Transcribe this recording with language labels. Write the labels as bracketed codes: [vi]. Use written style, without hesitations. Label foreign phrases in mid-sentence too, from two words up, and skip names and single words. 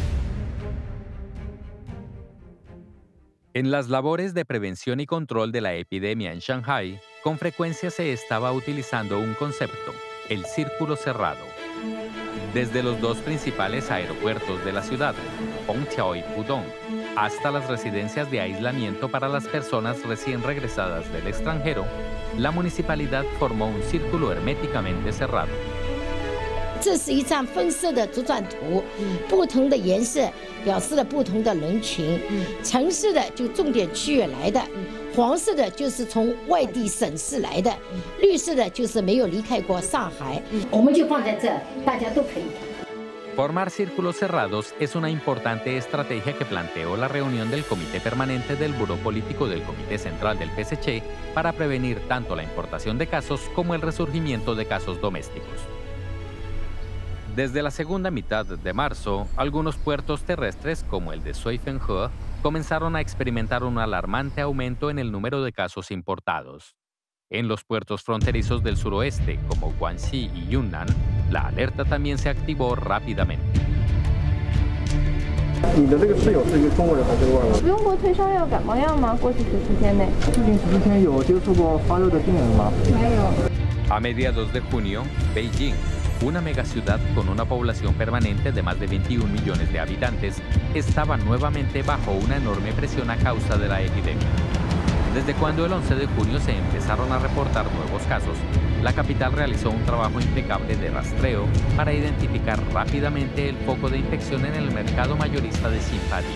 [es] En las labores de prevención y control de la epidemia en Shanghái, con frecuencia se estaba utilizando un concepto, el círculo cerrado. Desde los dos principales aeropuertos de la ciudad, Hongqiao y Pudong, hasta las residencias de aislamiento para las personas recién regresadas del extranjero, la municipalidad formó un círculo herméticamente cerrado. [zh] 这是一张分色的主转图，不同的颜色表示了不同的人群。橙色的就重点区域来的，黄色的就是从外地省市来的，绿色的就是没有离开过上海。我们就放在这，大家都可以看。 [es] Formar círculos cerrados es una importante estrategia que planteó la reunión del Comité Permanente del Buró Político del Comité Central del PSC para prevenir tanto la importación de casos como el resurgimiento de casos domésticos. Desde la segunda mitad de marzo, algunos puertos terrestres, como el de Suifenhe, comenzaron a experimentar un alarmante aumento en el número de casos importados. En los puertos fronterizos del suroeste, como Guangxi y Yunnan, la alerta también se activó rápidamente. [zh] 你的这个室友是一个中国人还是外国人？用过退烧药、感冒药吗？过去14天内？最近14天有接触过发热的病人吗？没有。 [es] A mediados de junio, Beijing, una megaciudad con una población permanente de más de 21 millones de habitantes, estaba nuevamente bajo una enorme presión a causa de la epidemia. Desde cuando el 11 de junio se empezaron a reportar nuevos casos, la capital realizó un trabajo impecable de rastreo para identificar rápidamente el foco de infección en el mercado mayorista de Xinfadi.